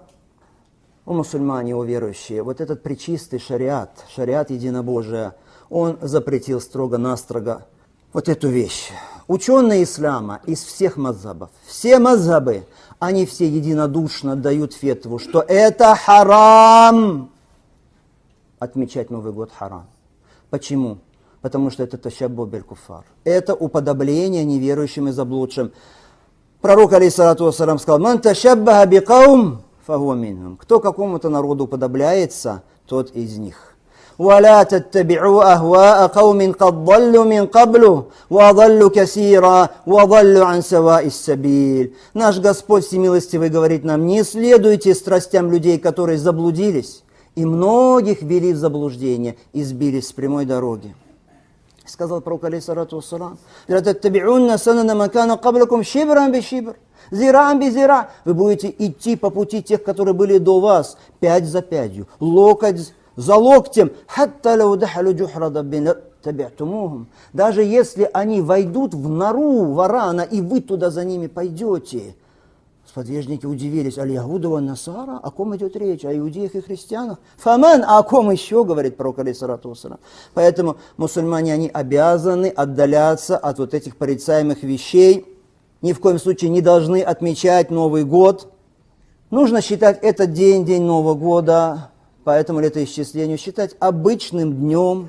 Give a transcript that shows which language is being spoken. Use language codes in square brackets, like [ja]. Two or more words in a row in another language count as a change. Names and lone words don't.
[ru] О, мусульмане, о верующие, вот этот пречистый шариат единобожия, он запретил строго-настрого вот эту вещь. Ученые ислама из всех мазхабов, все мазхабы, они все единодушно дают фетву, что это харам. Отмечать Новый год харам. Почему? Потому что это [ar] التشبه بالكفار. [ru] Это уподобление неверующим и заблудшим. Пророк, [ar] عليه الصلاة والسلام, [ru] сказал: [ar] «من تشبه بقوم فهو منهم». [ru] Кто какому-то народу уподобляется, тот из них. [ar] ولا تتبعوا أهواء قوم قد ضلوا من قبل وضلوا كثيرا وضلوا عن سواء السبيل. [ru] Наш Господь Всемилостивый говорит нам: не следуйте страстям людей, которые заблудились, и многих ввели в заблуждение и сбились с прямой дороги. Сказал пророк, [ar] عليه الصلاة والسلام لتتبعن سنن من كان قبلكم شبرا بشبر وذراعا بذراع». [ru] Вы будете идти по пути тех, которые были до вас, пять за пятью, локоть за локтем. Даже если они войдут в нору варана, и вы туда за ними пойдете. Сподвижники удивились: [ar] اليهود والنصارى, [ru] о ком идет речь? О иудеях и христианах? Фаман, а о ком еще, говорит пророк, [ar] عليه الصلاة والسلام. [ru] Поэтому мусульмане, они обязаны отдаляться от вот этих порицаемых вещей. Ни в коем случае не должны отмечать Новый год. Нужно считать этот день, день Нового года, по этому летоисчислению, считать обычным днем.